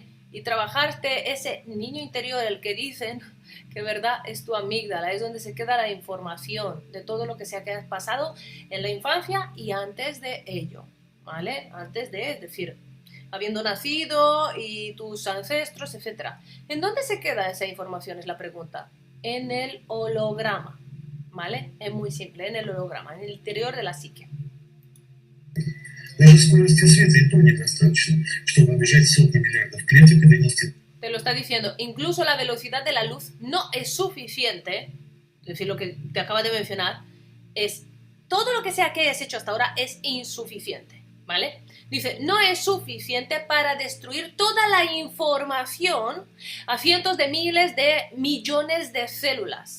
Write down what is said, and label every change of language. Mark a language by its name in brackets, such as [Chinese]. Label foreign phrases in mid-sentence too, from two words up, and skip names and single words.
[Spanish] Y trabajarte ese niño interior, el que dicen que verdad es tu amígdala, es donde se queda la información de todo lo que se ha pasado en la infancia y antes de ello, ¿vale? Antes de, es decir, habiendo nacido y tus ancestros, etc. ¿En dónde se queda esa información? Es la pregunta. En el holograma, ¿vale? Es muy simple, en el holograma, en el interior de la psique. [Russian] Даже скорости света и то недостаточно, чтобы обижать сотни миллиардов клеток и донести. [Spanish] Te lo está diciendo, incluso la velocidad de la luz no es suficiente, es decir, lo que te acaba de mencionar, es todo lo que sea que hayas hecho hasta ahora es insuficiente, ¿vale? Dice, no es suficiente para destruir toda la información a cientos de miles de millones de células.